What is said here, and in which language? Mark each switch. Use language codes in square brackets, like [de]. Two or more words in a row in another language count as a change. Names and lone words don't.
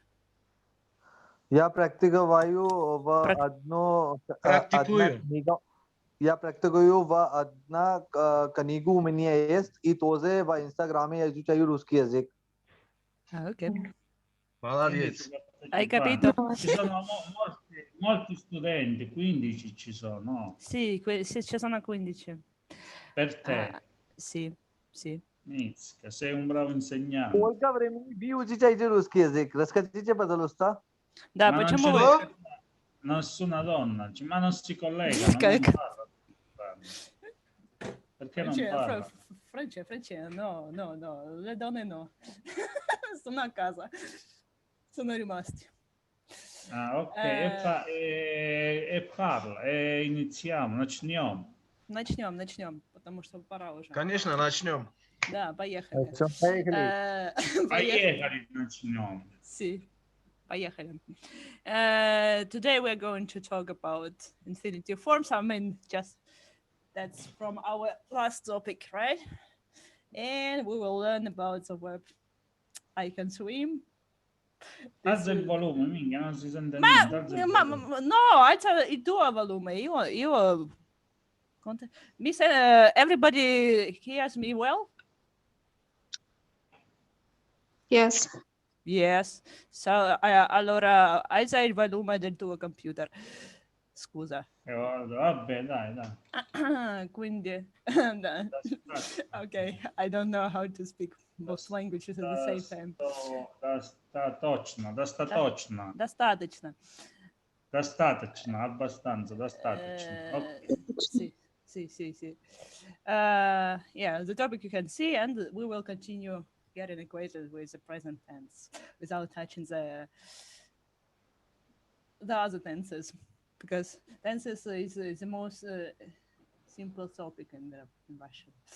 [ru] Я практикую в одна книга. Я практикую в одна книгу у меня есть, и тоже в Инстаграме я изучаю русский язык. Окей. Молодец. [it] Hai capito? Ci sono molti studenti, 15 ci sono. Sì, ci sono 15. Per te. Sì. Mizzica, sei un bravo insegnante. [ru] Сколько времени вы изучаете русский язык? Расскажите, пожалуйста. Да, [it] Ma [ru] почему [it] non [ru] вы... [it] c'è nessuna donna, ma non si collegano, non [ru] Как? [it] parla. Perché non parla? Francia, no, le donne no. Sono a casa. Sono rimasti. Ah, ok, e parla, e iniziamo, [ru] начнем. Начнем, потому что пора уже. Конечно, начнем. Да, поехали. Поехали. Поехали, начнем. Sì, поехали. [en] Today we're going to talk about infinitive forms. I mean, just that's from our last topic, right? And we will learn about the verb I can swim. [it] Alza il volume, minchia, non si sente niente. Alza il volume. No, alza il tuo volume. Io mi [en] everybody hears me well? Yes. Yes. So, [it] allora, alza il volume del tuo computer. Scusa. Vabbè, dai. Quindi, [en] okay, I don't know how to speak both languages at the same time. [ru] Достаточно. Достаточно, [it] abbastanza, достаточно. Sì. [en] Yeah, the topic you can see, and we will continue getting acquainted with the present tense without touching the other tenses, because tenses is the most simple topic in Russian.